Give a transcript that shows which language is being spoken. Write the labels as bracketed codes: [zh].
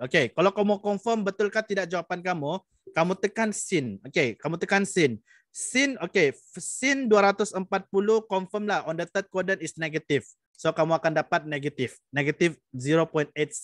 [ms] Okay, kalau kamu confirm betulkah tidak jawapan kamu, kamu tekan sin. Okay, kamu tekan sin. [en] Sin, okay, sin 240 confirm lah on the third quadrant is negative. [ms] So kamu akan dapat negative 0.866.